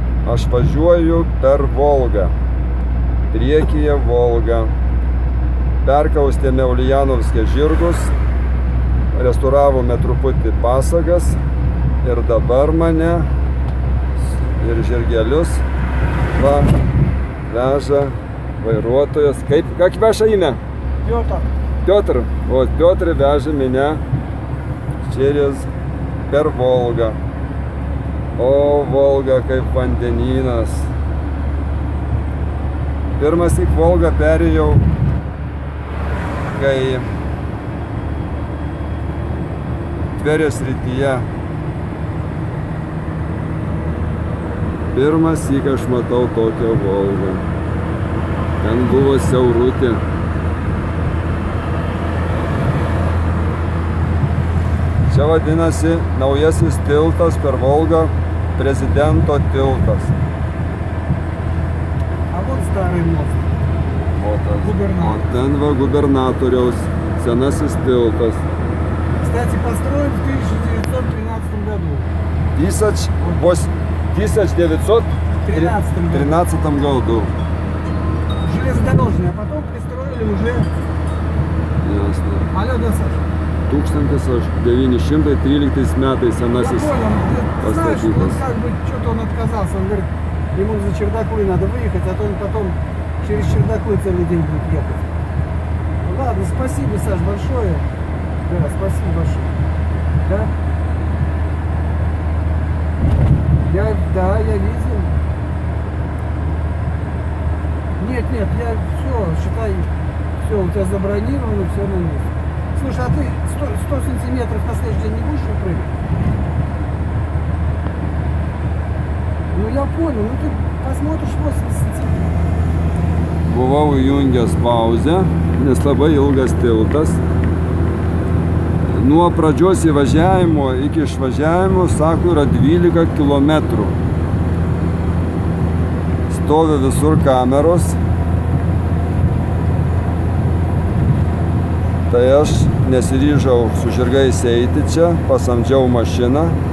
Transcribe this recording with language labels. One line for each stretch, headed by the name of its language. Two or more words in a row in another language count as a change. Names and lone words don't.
Lithuanian: Aš važiuoju per Volgą. Priekyje Volga. Perkaustėme Uljanovske žirgus, restauravome truputį pasagas ir dabar mane ir žirgelius veža vairuotojas.
Russian: Как ваше имя? Петр. Петр. Вот Петр veža меня per Volgą.
Lithuanian: O, Volga kaip vandenynas. Pirmąsyk Volgą perėjau, kai Tverės srityje. Pirmąsyk aš matau tokią Volgą. Ten buvo siaurutė. Čia vadinasi naujasis tiltas per Volgą, Prezidento tiltas.
Russian: А вот старый мост.
Lithuanian: O ten va gubernatoriaus senasis tiltas.
Russian: Кстати, построен в 1913 году. 1913 году. Железнодорожный, а потом пристроили уже... Ясно. Алло, да, Саша?
Lithuanian: 1913 metais senasis
Russian: Я понял, ты знаешь, он
Lithuanian: pastatytas.
Russian: как бы что-то он отказался. Он говорит, ему за Чердаклы надо выехать, а то он потом через Чердаклы целый день будет ехать. Ну, ладно, спасибо, Саш, большое. Да, спасибо большое. Да? Я видел. Нет, я все, считай, все, у тебя забронировано, все на месте. Слушай, а ты 100 сантиметров на следующий день не будешь прыгать? Ну я понял, ну ты посмотришь 80 сантиметров.
Lithuanian: Buvau įjungęs pauzę, nes labai ilgas tiltas. Nuo pradžios įvažiavimo iki išvažiavimo, sako, yra 12 kilometrų. Stovi visur kameros. Tai aš nesiryžau su žirgais eiti čia, pasamdžiau mašiną.